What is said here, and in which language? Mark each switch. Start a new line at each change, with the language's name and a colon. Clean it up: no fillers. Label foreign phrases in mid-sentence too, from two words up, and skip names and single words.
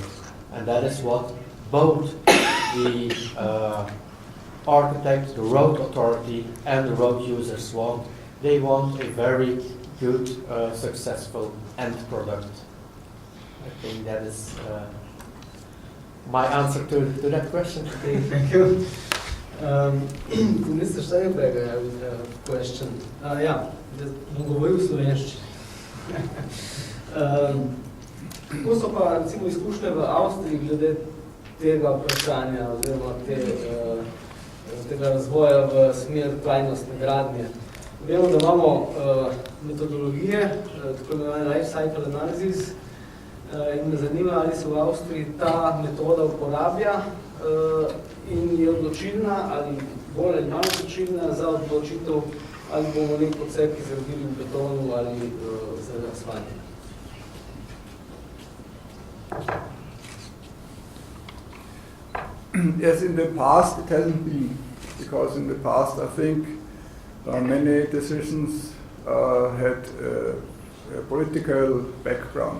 English: And that is what both the architect, the road authority, and the road users want. They want a very good, successful end product. I think that is my answer to that question. Okay, thank you. Mr. Steinberger, I have a question.
Slovenian: Ja, bom govoril v slovenščini. Kako so pa recimo izkušnje v Avstriji glede tega vprašanja oziroma tega razvoja v smer trajnostne gradnje? Vemo, da imamo metodologije, tako imenovane
English: life cycle analysis,
Slovenian: in me zanima, ali se v Avstriji ta metoda uporablja in je odločilna ali bolj ali manj odločilna za odločitev, ali bomo nek odsek izgradili v betonu ali z asfaltom.
English: Yes, in the past it hasn't been, because in the past I think many decisions had a political background.